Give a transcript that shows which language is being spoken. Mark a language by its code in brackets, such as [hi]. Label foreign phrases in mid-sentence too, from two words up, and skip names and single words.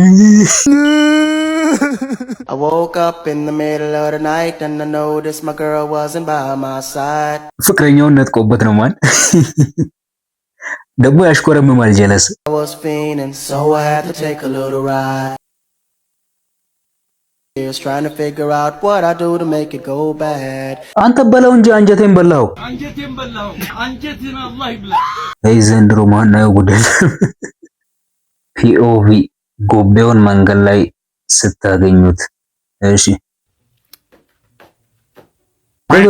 [en] I woke up in the middle of the night and I noticed my girl wasn't by my side. [am] ፍቅረኛውን ነጥቆበት ነው ማን ደግሞ ያሽኮረምማል ጀለስ። [en] I was feeling so I had to take a little ride. I was trying to figure out what I do to make it go bad. [am] አንተ በላው እንጂ አንጀቴን በላው። አንጀቴን አላህ ይብላ። አይ ዘንድሮ ማን ነው ጉደል። ፒኦቪ ጎቤውን መንገድ ላይ ስታገኙት እሺ ቆይ